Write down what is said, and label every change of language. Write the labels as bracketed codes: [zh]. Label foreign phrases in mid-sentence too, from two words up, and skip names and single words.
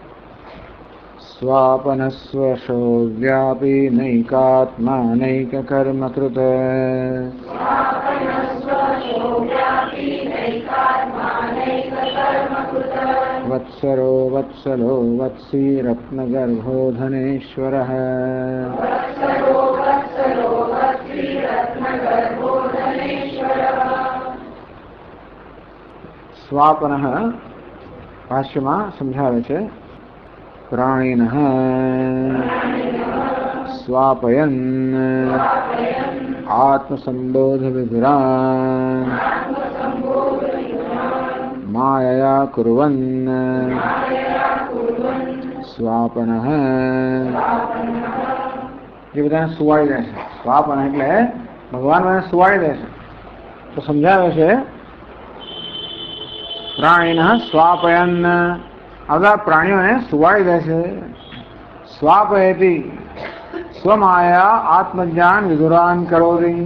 [sa] स्वापनस्वशो व्यापी नैकात्मा नैककर्मकृत वत्सरो वत्सलो वत्सी रत्नगर्भो धनेश्वरः [gu] स्वापनः भाष्यમાં સમજાવે છે प्राणिनः [sa] स्वापयन् आत्मसम्बोधविधुरान् मायया कुर्वन् स्वापनः [gu] જે બધાને સુવાડી દે છે. સ્વાપન એટલે ભગવાન મને સુવાડી દે છે. તો સમજાવે છે [sa] પ્રાણીનઃ સ્વાપયન, [gu] આ બધા પ્રાણીઓને સુવાડી દે છે. [sa] સ્વાપયતિ સ્વમાયા આત્મજ્ઞાન વિધુરાન કરોતિ.